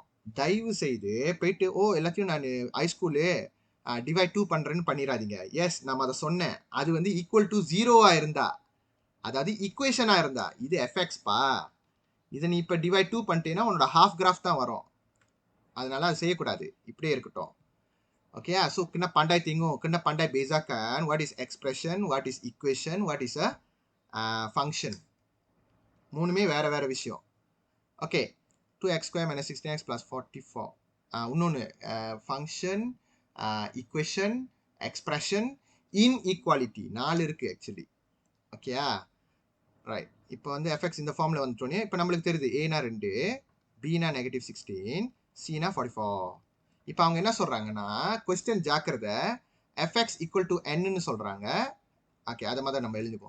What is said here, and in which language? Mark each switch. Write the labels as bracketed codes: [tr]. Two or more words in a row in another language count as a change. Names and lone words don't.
[ta] தயவு செய்து போயிட்டு எல்லாத்தையும் நான் ஹைஸ்கூலு டிவைட் 2 பண்ணுறேன்னு பண்ணிடாதீங்க. எஸ் நம்ம அதை சொன்னேன். அது வந்து [en] equal to 0 [ta] இருந்தா, அதாவது ஈக்குவேஷனாக இருந்தா, இது எஃப்எக்ஸ்பா. இதை நீ இப்போ டிவைட் 2 பண்ணிட்டேன்னா உன்னோட [en] half graph [ta] தான் வரும். அதனால அது செய்யக்கூடாது, இப்படியே இருக்கட்டும். [en] Okay, so [ms] kena pandai tengok, kena pandai bezakan [en] what is expression, what is equation, what is a function. [ta] மூணுமே வேற வேற விஷயம். [en] Okay, 2x square minus 16x plus 44. [ta] இன்னொன்று [en] function, equation, expression, inequality [ta] 4 இருக்கு ஆக்சுவலி. ஓகேயா, ரைட். இப்போ வந்து எஃப்எக்ஸ் இந்த ஃபார்மில் வந்துட்டோன்னே இப்போ நம்மளுக்கு தெரியுது ஏனா 2, பினா -16, சினா 44. இப்போ அவங்க என்ன சொல்கிறாங்கன்னா கொஸ்டின் ஜாக்கிரதை, [en] fx equal to [ta] என்னன்னு சொல்கிறாங்க. ஓகே, அதை மாதிரி நம்ம எழுதிப்போம்.